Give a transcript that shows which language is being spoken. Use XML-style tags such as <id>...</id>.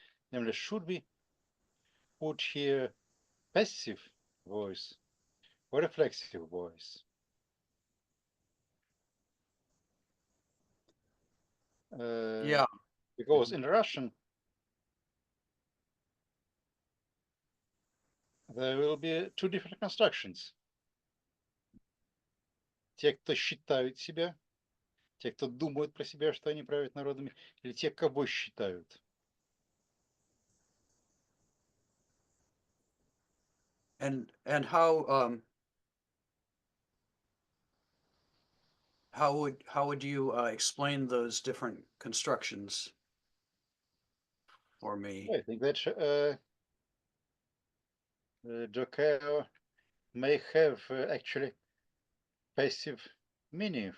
<en>Namely, should we put here passive voice or reflexive voice? Yeah. Because in Russian there will be two different constructions.</en> <ru>Те, кто считают себя, те, кто думают про себя, что они правят народами, или те, кого считают.</ru> <en>And how would you explain those different constructions for me? I think that Joker may have actually passive meaning.</en>